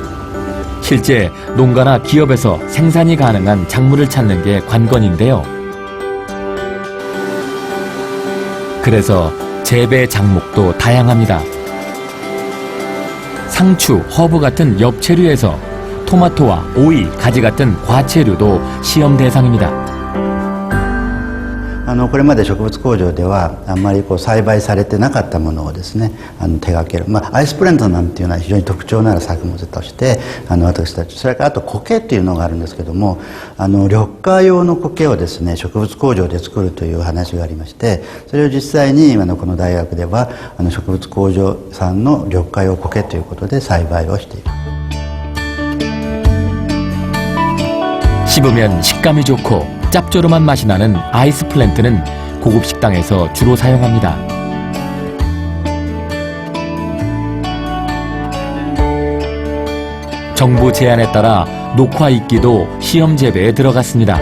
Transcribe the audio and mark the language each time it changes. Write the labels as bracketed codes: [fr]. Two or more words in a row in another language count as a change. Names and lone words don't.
[ko] 실제 농가나 기업에서 생산이 가능한 작물을 찾는 게 관건인데요. 그래서 재배 작목도 다양합니다. 상추, 허브 같은 엽채류에서 토마토와 오이, 가지 같은 과채류도 시험 대상입니다. [ja] これまで植物工場ではあんまり栽培されてなかったものをですね手掛ける、アイスプラントなんていうのは非常に特徴のある作物として私たち、それからあと苔っていうのがあるんですけども緑化用の苔をですね植物工場で作るという話がありまして、それを実際にこの大学では植物工場産の緑化用苔ということで栽培をしている。 [ko] 씹으면 식감이 좋고 짭조름한 맛이 나는 아이스 플랜트는 고급 식당에서 주로 사용합니다. 정부 제안에 따라 녹화 이끼도 시험 재배에 들어갔습니다.